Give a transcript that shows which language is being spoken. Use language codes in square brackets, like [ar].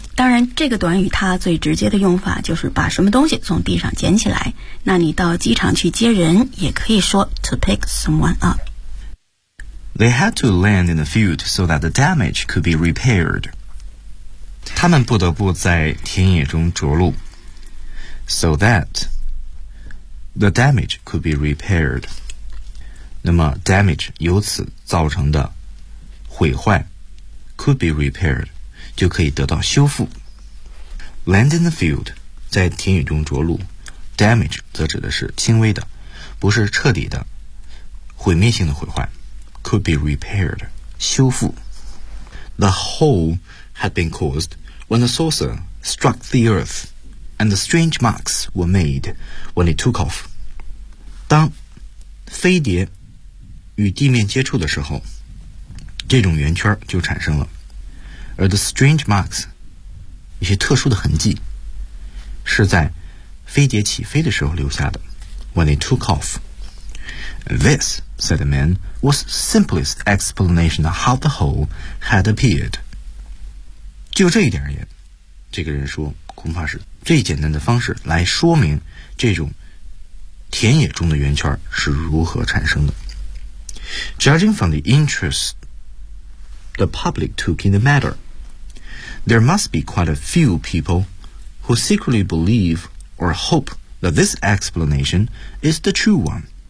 [zh] 当然，这个短语它最直接的用法就是把什么东西从地上捡起来。那你到机场去接人，也可以说 [en] to pick someone up. They had to land in the field so that the damage could be repaired. [zh] 他们不得不在田野中着陆 [en] so that the damage could be repaired. [zh] 那么 damage 由此造成的毁坏 [en] could be repaired [zh] 就可以得到修复。 [en] Land in the field [zh] 在田野中着陆 damage 则指的是轻微的不是彻底的毁灭性的毁坏 [en] could be repaired [zh] 修复。 [en] The hole had been caused when the saucer struck the earth and the strange marks were made when it took off. [zh] 当飞碟与地面接触的时候这种圆圈就产生了。 [en] 而 the strange marks, [zh] 一些特殊的痕迹是在飞碟起飞的时候留下的 [en] when it took off. This, said the man, was the simplest explanation of how the hole had appeared. [zh] 就这一点而言，这个人说，恐怕是最简单的方式来说明这种田野中的圆圈是如何产生的。 [en] Judging from the interest the public took in the matter, there must be quite a few people who secretly believe or hope that this explanation is the true one.